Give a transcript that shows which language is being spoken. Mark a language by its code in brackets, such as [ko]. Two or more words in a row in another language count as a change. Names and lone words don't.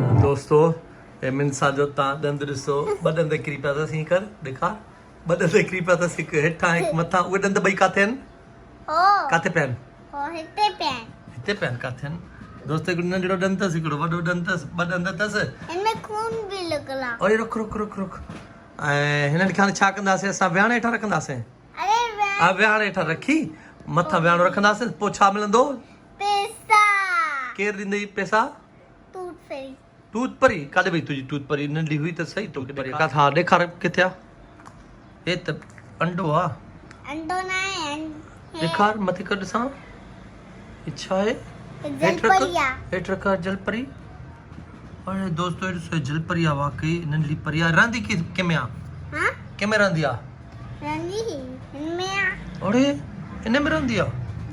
[sd] दोस्तों मिनसा जो तव्हां ॾंदु ॾिसो ॿ ॾंद किरी पिया अथसि हीअं कर ॾेखार ॿ ॾंद किरी पिया अथसि हिकु हेठां हिकु मथां उहे ॾंद ॿई किथे आहिनि किथे पिया आहिनि हिते पिया आहिनि किथे आहिनि दोस्त हिकिड़ो नंढिड़ो ॾंदु अथसि हिकिड़ो वॾो ॾंदु अथसि ॿ ॾंद अथसि [hi] इनमें खून भी [sd] लॻल आहे अरे रुक रुक रुक रुक ऐं हिननि खे हाणे छा कंदासीं असां विहाणे हेठां रखंदासीं अरे विहाणे हेठां रखी मथां विहाणो रखंदासीं पोइ छा मिलंदो पैसा केरु ॾींदई पैसा [en] tooth fairy [sd] टूथ परी काॾे वई तुंहिंजी टूथ परी नंढी हुई त सही तोखे परी हा ॾेखार किथे आहे हे त अंडो आहे अंडो ना है ॾेखार मथे कर ॾिसां इच्छा आहे हेठि रख जलपरी अरे दोस्तो ॾिसो जलपरी आहे वाकई नंढी परी आहे रहंदी कंहिंमें आहे हां कंहिंमें रहंदी आहे अरे इन में रहंदी आहे